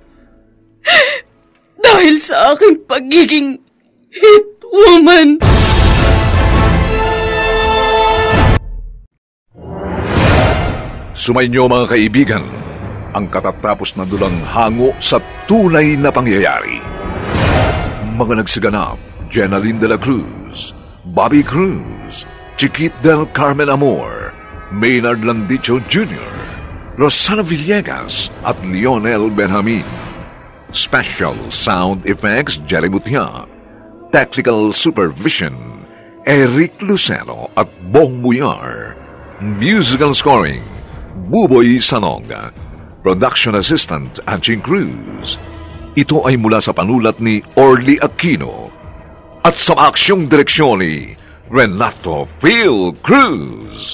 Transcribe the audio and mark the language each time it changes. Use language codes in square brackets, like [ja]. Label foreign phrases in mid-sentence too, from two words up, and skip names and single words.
[tl] Dahil sa aking pagiging [en] hit woman. [tl] Sumainyo mga kaibigan, ang katatapos na dulang hango sa tunay na pangyayari. Mga nagsiganap, Jenaline de la Cruz, Bobby Cruz, Chiquit del Carmen Amor, Maynard Landicho Jr., Rosana Villegas at Lionel Benjamin. [en] Special Sound Effects, Jerry Mutia. Technical Supervision, [tl] Eric Lucero at Bong Buyar. [en] Musical Scoring, Buboy Sanonga. Production Assistant, [tl] Anching Cruz. Ito ay mula sa panulat ni Orly Aquino at sa aksyong direksyon ni Renato Phil Cruz.